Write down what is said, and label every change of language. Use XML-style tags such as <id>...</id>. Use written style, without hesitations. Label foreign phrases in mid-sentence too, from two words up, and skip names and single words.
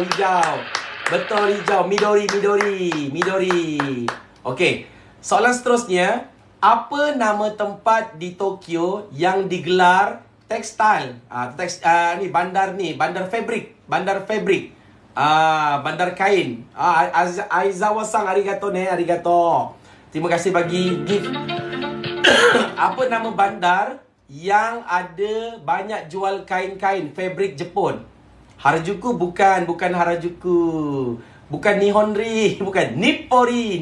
<ms>Betul, hijau. Midori. Okey. Soalan seterusnya. Apa nama tempat di Tokyo yang digelar tekstil? Bandar fabrik. Bandar kain. Aizawa-san, arigato. Terima kasih bagi gift. Apa nama bandar yang ada banyak jual kain-kain fabrik Jepun? Harajuku bukan Harajuku. Bukan Nihonri, bukan Nippori.</ms>